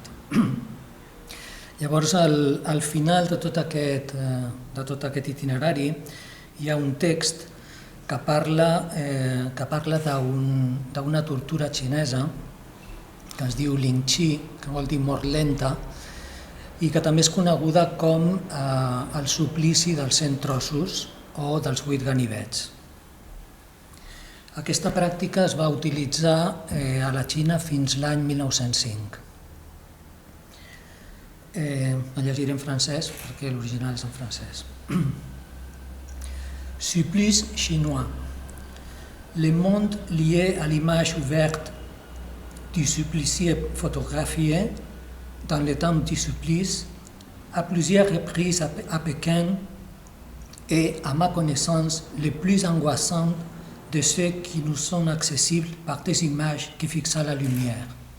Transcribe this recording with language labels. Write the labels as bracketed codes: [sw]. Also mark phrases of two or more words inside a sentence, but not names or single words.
[ca] Llavors, al final de tot aquest itinerari hi ha un text que parla d'una tortura xinesa que es diu Ling Chi, que vol dir mort lenta, i que també és coneguda com el suplici dels 100 trossos o dels 8 ganivets. Aquesta pràctica es va utilitzar a la Xina fins l'any 1905. La llegiré en francès perquè l'original és en francès. [fr] Supplice chinois. Le monde lié à l'image ouverte du supplicié photographié dans le temps du supplice à plusieurs reprises à Pékin est, à ma connaissance, le plus angoissant de ceux qui nous sont accessibles par des images qui fixent la lumière.